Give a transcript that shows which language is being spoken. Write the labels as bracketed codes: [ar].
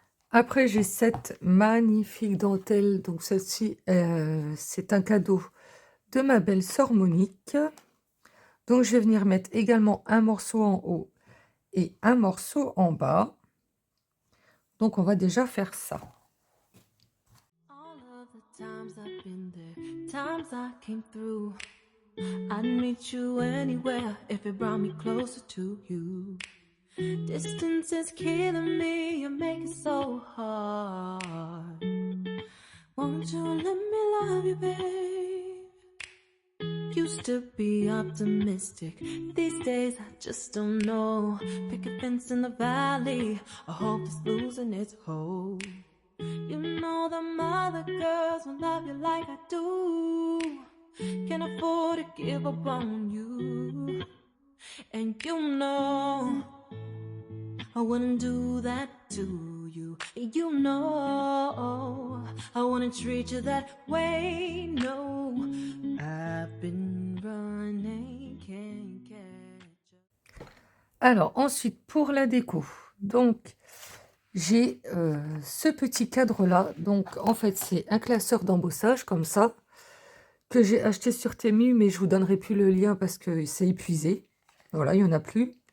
[fr] Après, j'ai cette magnifique dentelle. Donc, celle-ci, c'est un cadeau de ma belle-sœur Monique. Donc, je vais venir mettre également un morceau en haut et un morceau en bas. Donc, on va déjà faire ça. [en] All of the times I've been there, times I came through. I'd meet you anywhere if it brought me closer to you. Distance is killing me, you make it so hard. Won't you let me love you, babe? Used to be optimistic, these days I just don't know. Pick a fence in the valley, I hope it's losing its hold. You know them other girls won't love you like I do. Can't afford to give up on you. And you know I wouldn't do that to you. You know I wouldn't treat you that way. No, I've been running, can't catch up. [fr] Alors, ensuite, pour la déco. Donc, j'ai ce petit cadre-là. Donc, en fait, c'est un classeur d'embossage comme ça, que j'ai acheté sur Temu, mais je vous donnerai plus le lien parce que c'est épuisé. Voilà, il n'y en a plus.